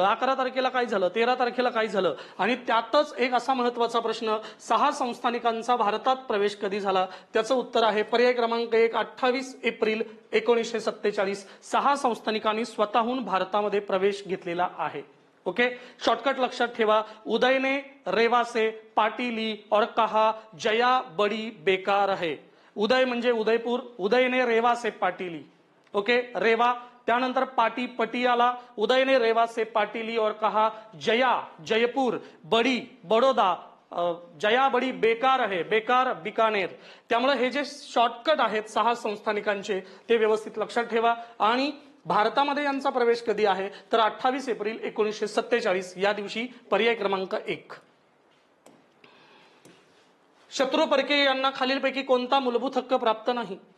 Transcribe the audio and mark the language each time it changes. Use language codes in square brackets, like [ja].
[mr] 11 तारखेला काय झालं? 13 तारखेला काय झालं? आणि त्यातच एक असा महत्वाचा प्रश्न, 6 संस्थानिकांचा भारतात प्रवेश कधी झाला? त्याचं उत्तर आहे पर्याय क्रमांक 1 28 एप्रिल 1947. 6 संस्थानिकांनी स्वतःहून भारतामध्ये प्रवेश घेतलेला आहे. ओके, शॉर्टकट लक्षात ठेवा. [hi] उदय ने रेवा से पार्टी ली और कहा जया बड़ी बेकार है. [mr] उदय म्हणजे उदयपूर, [hi] उदय ने रेवा से पार्टी ली. [mr] ओके, रेवा, त्यानंतर पार्टी पटियाला. [hi] उदय ने रेवा से पार्टी ली और कहा जया जयपूर, बड़ी बडोदा, जया बडी बेकार [mr] आहे, [hi] बेकार बिकानेर. [mr] त्यामुळे हे जे शॉर्टकट आहेत 6 संस्थानिकांचे ते व्यवस्थित लक्षात ठेवा. आणि भारतामध्ये यांचा प्रवेश कधी आहे तर 28 एप्रिल 1947 या दिवशी पर्याय क्रमांक 1. शत्रू परकीय यांना खालीलपैकी कोणता मूलभूत हक्क प्राप्त नाही?